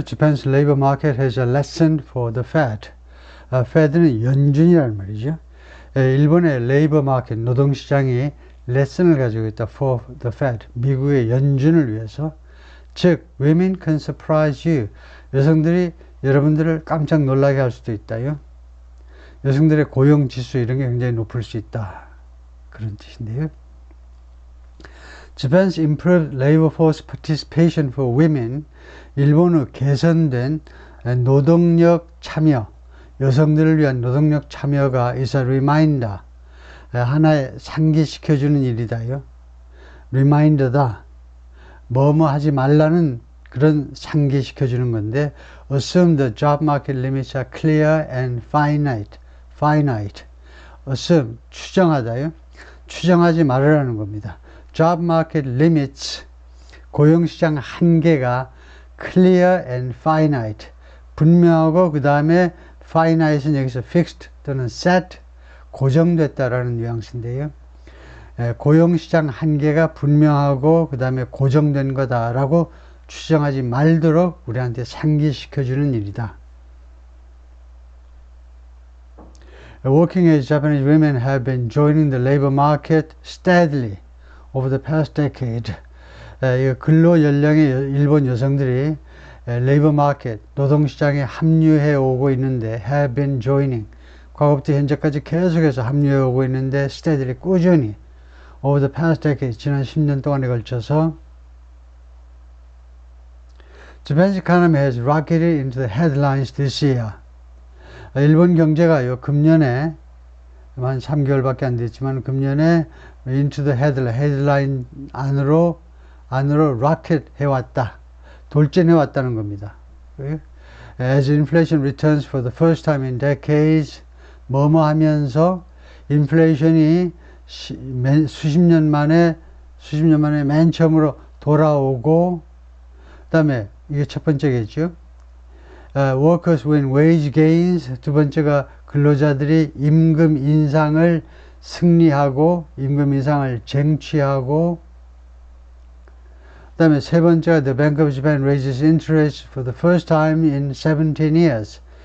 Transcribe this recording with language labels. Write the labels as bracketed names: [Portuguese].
[English] Japan's labor market has a lesson for the Fed. [Korean] Fed는 연준이라는 말이죠. 일본의 레이버 마켓, 노동시장이 레슨을 가지고 있다. [English] For the Fed, [Korean] 미국의 연준을 위해서. [English] 즉, women can surprise you. [Korean] 여성들이 여러분들을 깜짝 놀라게 할 수도 있다요. 여성들의 고용지수 이런 게 굉장히 높을 수 있다. 그런 뜻인데요. [English] Japan's improved labor force participation for women, [Korean] 일본의 개선된 노동력 참여, 여성들을 위한 노동력 참여가 [English] is a reminder, [Korean] 하나의 상기시켜주는 일이다요. reminder다. 뭐뭐 하지 말라는 그런 상기시켜주는 건데, [English] assume the job market limits are clear and finite. [Korean] assume, 추정하다요. 추정하지 말으라는 겁니다. job market limits, 고용시장 한계가 [English] clear and finite, [Korean] 분명하고 그 다음에 finite는 여기서 fixed 또는 set, 고정됐다라는 뉘앙스인데요. 고용시장 한계가 분명하고 그 다음에 고정된 거다라고 추정하지 말도록 우리한테 상기시켜주는 일이다. [English] Working age Japanese women have been joining the labor market steadily over the past decade. [Korean] 근로 연령의 일본 여성들이 레이버 마켓, 노동시장에 합류해 오고 있는데 [English] have been joining, [Korean] 과거부터 현재까지 계속해서 합류해 오고 있는데 steadily, 꾸준히 [English] over the past decade, [Korean] 지난 10년 동안에 걸쳐서 [English] Japan's economy has rocketed into the headlines this year. [Korean] 일본 경제가요, 금년에 한 3개월밖에 안 됐지만 금년에 [English] into the headline [Korean] 안으로 rocket 해왔다. 돌진해왔다는 겁니다. [English] As inflation returns for the first time in decades, [Korean] 뭐뭐 하면서 인플레이션이 수십 년 만에 맨 처음으로 돌아오고, 그 다음에 이게 첫 번째겠죠. [English] Workers win wage gains, [Korean] 두 번째가 근로자들이 임금 인상을 승리하고 임금 인상을 쟁취하고, 그 다음에 세 번째가 [English] The Bank of Japan raises interest for the first time in 17 years.